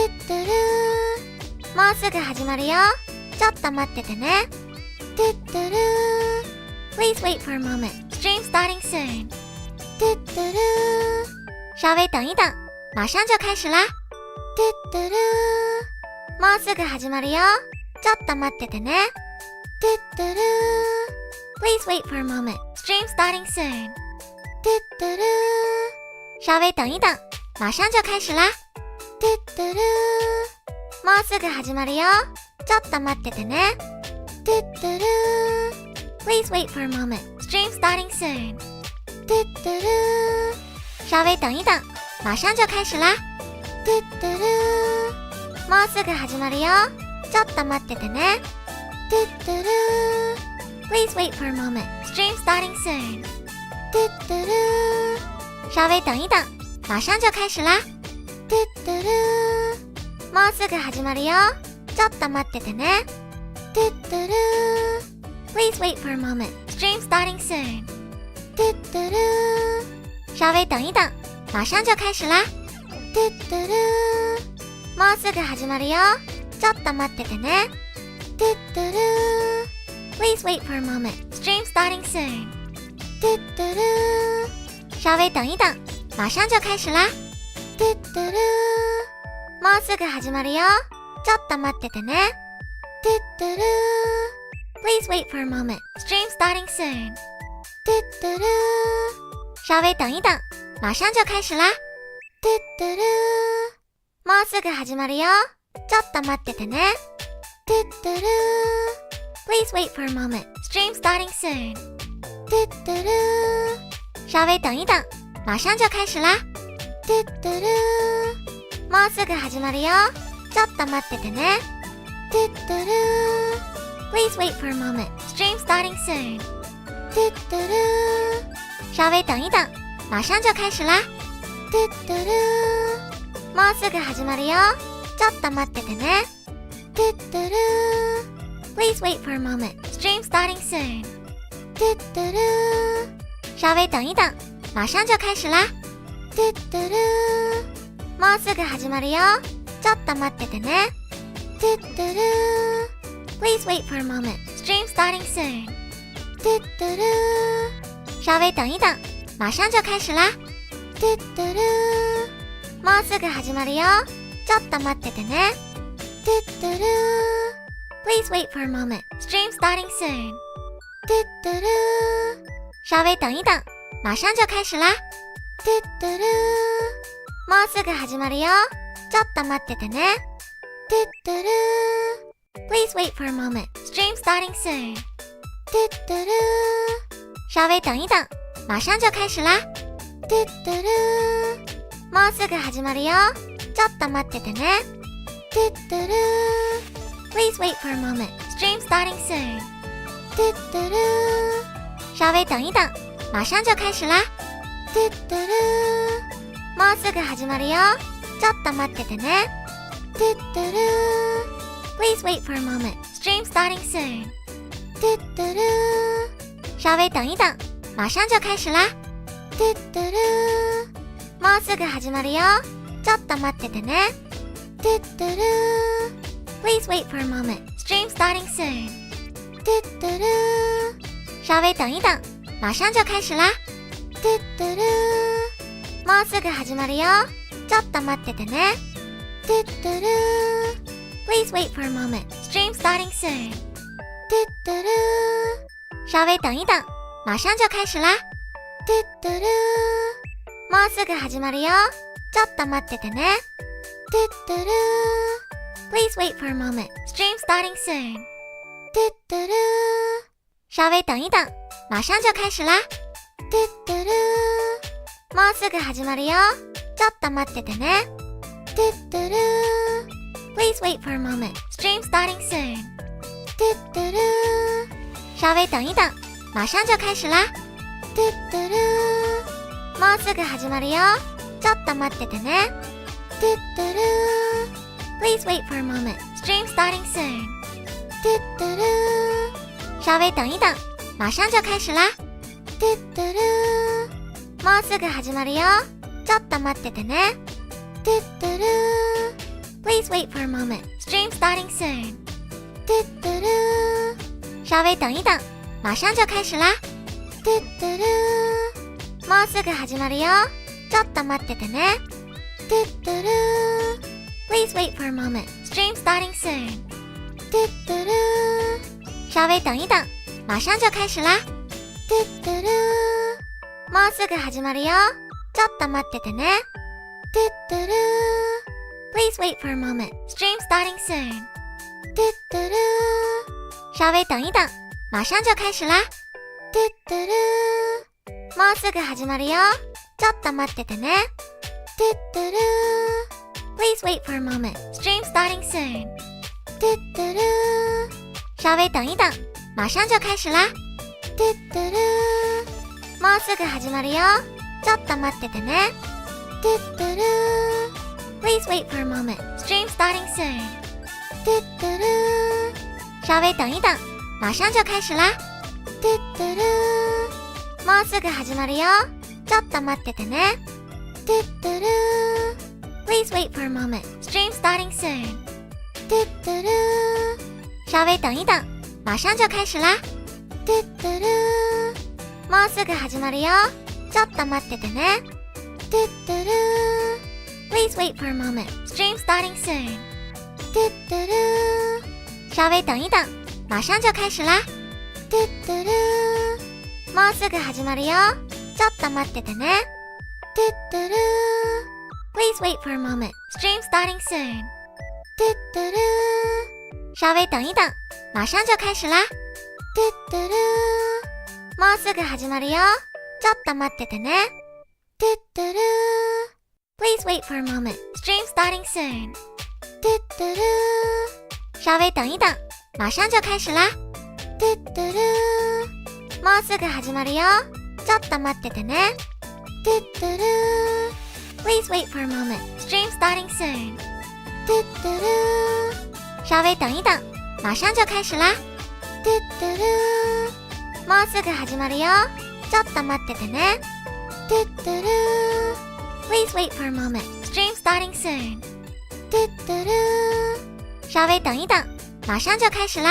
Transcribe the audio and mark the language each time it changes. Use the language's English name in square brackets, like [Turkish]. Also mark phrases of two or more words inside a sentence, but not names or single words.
[Japanese] トゥルー、もうすぐ始まるよ。ちょっと待っててね。トゥットゥルー [English] Please wait for a moment. Stream starting soon. [Japanese] トゥットゥルー， [Chinese] 稍微等一等，马上就开始啦。 [Japanese] トゥットゥルー，もうすぐ始まるよ。ちょっと待っててね。トゥットゥルー [English] Please wait for a moment. Stream starting soon. [Japanese] トゥットゥルー， [Chinese] 稍微等一等，马上就开始啦。 [Japanese] トゥットゥルー，もうすぐ始まるよ。ちょっと待っててね。トゥットゥルー [English] Please wait for a moment. Stream starting soon. [Japanese] トゥットゥルー， [Chinese] 稍微等一等，马上就开始啦。 [Japanese] トゥットゥルー，もうすぐ始まるよ。ちょっと待っててね。トゥットゥルー [English] Please wait for a moment. Stream starting soon. [Japanese] トゥットゥルー， [Chinese] 稍微等一等，马上就开始啦。 [Japanese] トゥットゥルー，もうすぐ始まるよ。ちょっと待っててね。トゥットゥルー [English] Please wait for a moment. Stream starting soon. [Japanese] トゥットゥルー， [Chinese] 稍微等一等，马上就开始啦。 [Japanese] トゥットゥルー，もうすぐ始まるよ。ちょっと待っててね。トゥットゥルー [English] Please wait for a moment. Stream starting soon. [Japanese] トゥットゥルー， [Chinese] 稍微等一等，马上就开始啦。 [Japanese] トゥットゥルー，もうすぐ始まるよ。ちょっと待っててね。トゥットゥルー [English] Please wait for a moment. Stream starting soon. [Japanese] トゥットゥルー， [Chinese] 稍微等一等，马上就开始啦。 [Japanese] トゥットゥルー，もうすぐ始まるよ。ちょっと待っててね。トゥットゥルー [English] Please wait for a moment. Stream starting soon. [Japanese] トゥットゥルー， [Chinese] 稍微等一等，马上就开始啦。 [Japanese] トゥットゥルー，もうすぐ始まるよ。ちょっと待っててね。トゥットゥルー [English] Please wait for a moment. Stream starting soon. [Japanese] トゥットゥルー， [Chinese] 稍微等一等，马上就开始啦。 [Japanese] トゥットゥルー，もうすぐ始まるよ。ちょっと待っててね。トゥットゥルー [English] Please wait for a moment. Stream starting soon. [Japanese] トゥットゥルー， [Chinese] 稍微等一等，马上就开始啦。 [Japanese] トゥットゥルー，もうすぐ始まるよ。ちょっと待っててね。トゥットゥルー [English] Please wait for a moment. Stream starting soon. [Japanese] トゥットゥルー， [Chinese] 稍微等一等，马上就开始啦。 [Japanese] トゥットゥルー，もうすぐ始まるよ。ちょっと待っててね。トゥットゥルー [English] Please wait for a moment. Stream starting soon. [Japanese] トゥットゥルー， [Chinese] 稍微等一等，马上就开始啦。 [Japanese] トゥットゥルー，もうすぐ始まるよ。ちょっと待っててね。トゥットゥルー [English] Please wait for a moment. Stream starting soon. [Japanese] トゥットゥルー， [Chinese] 稍微等一等，马上就开始啦。 [Japanese] トゥットゥルー，もうすぐ始まるよ。ちょっと待っててね。トゥットゥルー [English] Please wait for a moment. Stream starting soon. [Japanese] トゥットゥルー， [Chinese] 稍微等一等，马上就开始啦。 [Japanese] トゥットゥルー，もうすぐ始まるよ。ちょっと待っててね。トゥットゥルー [English] Please wait for a moment. Stream starting soon. [Japanese] トゥットゥルー， [Chinese] 稍微等一等，马上就开始啦。 [Japanese] トゥットゥルー，もうすぐ始まるよ。ちょっと待っててね。トゥットゥルー [English] Please wait for a moment. Stream starting soon. [Japanese] トゥットゥルー， [Chinese] 稍微等一等，马上就开始啦。 [Japanese] トゥットゥルー，もうすぐ始まるよ。ちょっと待っててね。トゥットゥルー [English] Please wait for a moment. Stream starting soon. [Japanese] トゥットゥルー， [Chinese] 稍微等一等，马上就开始啦。 [Japanese] トゥットゥルー，もうすぐ始まるよ。ちょっと待っててね。トゥットゥルー [English] Please wait for a moment. Stream starting soon. [Japanese] トゥットゥルー， [Chinese] 稍微等一等，马上就开始啦。 [Japanese] トゥットゥルー，もうすぐ始まるよ。ちょっと待っててね。トゥットゥルー [English] Please wait for a moment. Stream starting soon. [Japanese] トゥットゥルー， [Chinese] 稍微等一等，马上就开始啦。 [Japanese] トゥットゥルー，もうすぐ始まるよ。ちょっと待っててね。トゥットゥルー [English] Please wait for a moment. Stream starting soon. [Japanese] トゥットゥルー， [Chinese] 稍微等一等，马上就开始啦。 [Japanese] トゥットゥルー，もうすぐ始まるよ。ちょっと待っててね。トゥットゥルー [English] Please wait for a moment. Stream starting soon. [Chinese] 嘟嘟噜，稍微等一等，马上就开始啦。嘟嘟噜， [Japanese] もうすぐ始まるよ。ちょっと待っててね。 [English] 嘟嘟噜。Please wait for a moment. Stream starting soon. [Chinese] 嘟嘟噜，稍微等一等，马上就开始啦。嘟嘟噜， [Japanese] もうすぐ始まるよ。ちょっと待っててね。 [English] 嘟嘟噜。Please wait for a moment. Stream starting soon. [Chinese] 嘟嘟噜，稍微等一等，马上就开始啦。嘟嘟噜， [Japanese] もうすぐ始まるよ。ちょっと待っててね。 [English] 嘟嘟噜。Please wait for a moment. Stream starting soon. [Chinese] 嘟嘟噜，稍微等一等，马上就开始啦。嘟嘟噜， [Japanese] もうすぐ始まるよ。ちょっと待っててね。 [English] 嘟嘟噜。Please wait for a moment. Stream starting soon. [Chinese] 嘟嘟噜，稍微等一等，马上就开始啦。嘟嘟噜， [Japanese] もうすぐ始まるよ。ちょっと待っててね。 [English] 嘟嘟噜。Please wait for a moment. Stream starting soon. [Chinese] 嘟嘟噜，稍微等一等，马上就开始啦。嘟嘟噜， [Japanese] もうすぐ始まるよ。ちょっと待っててね。 [English] 嘟嘟噜。Please wait for a moment. Stream starting soon. [Chinese] 嘟嘟噜，稍微等一等，马上就开始啦。嘟嘟噜， [Japanese] もうすぐ始まるよ。ちょっと待っててね。 [English] 嘟嘟噜。Please wait for a moment. Stream starting soon. [Chinese] 嘟嘟噜，稍微等一等，马上就开始啦。嘟嘟噜， [Japanese] もうすぐ始まるよ。ちょっと待っててね。 [English] 嘟嘟噜。Please wait for a moment. Stream starting soon. [Chinese] 嘟嘟噜，稍微等一等，马上就开始啦。嘟嘟噜， [Japanese] もうすぐ始まるよ。ちょっと待っててね。 [English] 嘟嘟噜。Please wait for a moment. Stream starting soon. [Chinese] 嘟嘟噜，稍微等一等，马上就开始啦。嘟嘟噜， [Japanese] もうすぐ始まるよ。ちょっと待っててね。 [English] 嘟嘟噜。Please wait for a moment. Stream starting soon. [Chinese] 嘟嘟噜，稍微等一等，马上就开始啦。